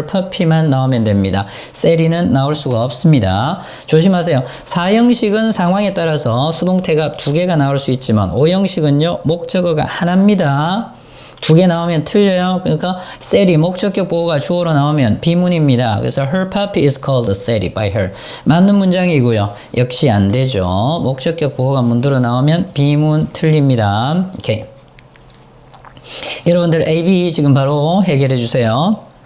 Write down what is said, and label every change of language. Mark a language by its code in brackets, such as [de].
[en] Her puppy [ko] 만 나오면 됩니다. Sally는 나올 수가 없습니다. 조심하세요. 4형식은 상황에 따라서 수동태가 2개가 나올 수 있지만 5형식은요. 목적어가 하나입니다. 2개 나오면 틀려요. 그러니까 Sally 목적격 보호가 주어로 나오면 비문입니다. 그래서 [en] her puppy is called Sally by her. [ko] 맞는 문장이고요. 역시 안 되죠. 목적격 보호가 문도로 나오면 비문 틀립니다. 오케이. 여러분들 A, B 지금 바로 해결해 주세요.